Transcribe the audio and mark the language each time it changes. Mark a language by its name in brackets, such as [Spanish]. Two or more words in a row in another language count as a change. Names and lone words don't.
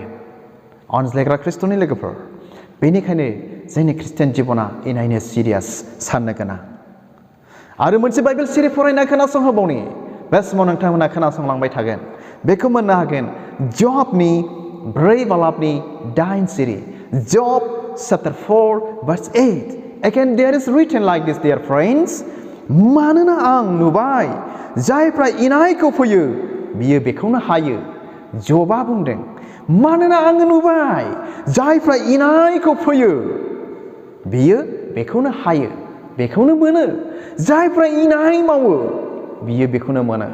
[Bodo] अनज्लायग्रा ख्रिस्ट'नि लोगोफोर, बेनिखायनो जोंनि ख्रिस्टियान जिबना इनायनो सिरियास साननो गोनां। आरो मोनसे बाइबेल सिरि फरायना खोनासंहोबावनि, बे समाव नोंथांमोना खोनासंलांबाय थागोन। बेखौ मोननो हागोन जबनि 4 बालाबनि 8 सिरि, [English] Job chapter 4 verse 8. Again there is written like this, dear friends, [Bodo] मानोना आं नुबाय जायफ्रा इनायखौ फोयो बियो बेखौनो हायो। जबा बुंदों, मानोना आं नुबाय जायफ्रा इनायखौ फोयो बियो बेखौनो हायो, बेखौनो मोनो। जायफ्रा इनाय मावो बियो बेखौनो मोनो।